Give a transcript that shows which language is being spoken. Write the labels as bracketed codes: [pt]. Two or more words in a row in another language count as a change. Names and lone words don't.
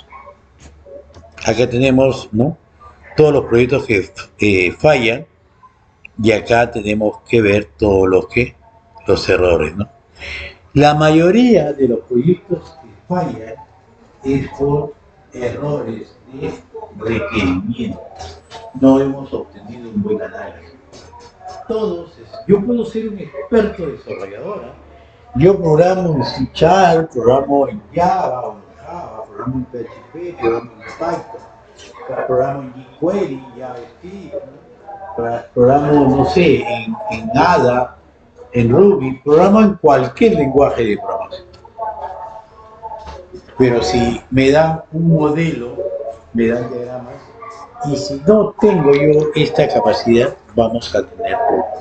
[es] Acá tenemos, ¿no?, todos los proyectos que fallan, y acá tenemos que ver todos los errores, ¿no? La mayoría de los proyectos que fallan es por errores de requerimiento. No hemos obtenido un buen análisis. Yo puedo ser un experto desarrollador, ¿eh? Yo programo en C#, programo en Java, programo en PHP, programo en Python, programo en jQuery, JavaScript, programo, no sé, en Ada, en Ruby, programo en cualquier lenguaje de programación. Pero si me dan un modelo, me dan diagramas, y si no tengo yo esta capacidad, vamos a tener problemas.